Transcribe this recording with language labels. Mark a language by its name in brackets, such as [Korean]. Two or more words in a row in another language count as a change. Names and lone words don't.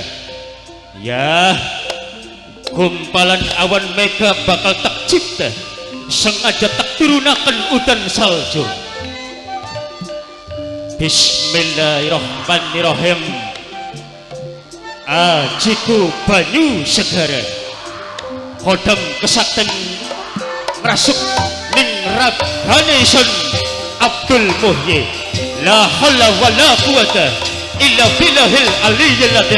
[Javanese] Ya gumpalan awan mega bakal tak cipta sengaja tak turunaken udan salju. [Arabic] بسم الله الرحمن الرحيم. [Javanese] Ajiku banyu segara kodam kesakten merasuk ning ragane isun Abdul Muhyi. [Arabic] لا حول ولا قوة إلا بالله العلي العظيم.